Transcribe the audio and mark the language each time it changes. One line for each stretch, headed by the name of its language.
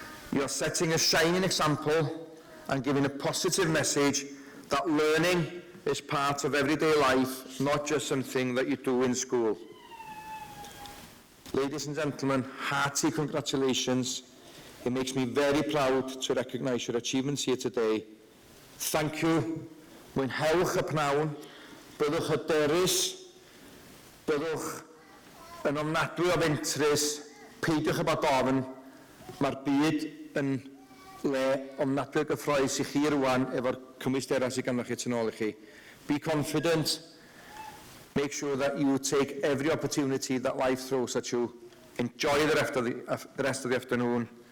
English: You're setting a shining example and giving a positive message that learning is part of everyday life, not just something that you do in school. Ladies and gentlemen, hearty congratulations. It makes me very proud to recognise your achievements here today. Thank you.
Welsh: Mwynhewch y pnawn, byddwch hyderus, byddwch yn ofnadwy o fentrus, peidiwch y bod ofn, mae'r byd yn le ofnadwy o gyffroes i chi rwan efo'r cymwysterau sydd ganddoch chi tu nôl i chi.
English: Be confident. Make sure that you take every opportunity that life throws at you. Enjoy the rest of the afternoon.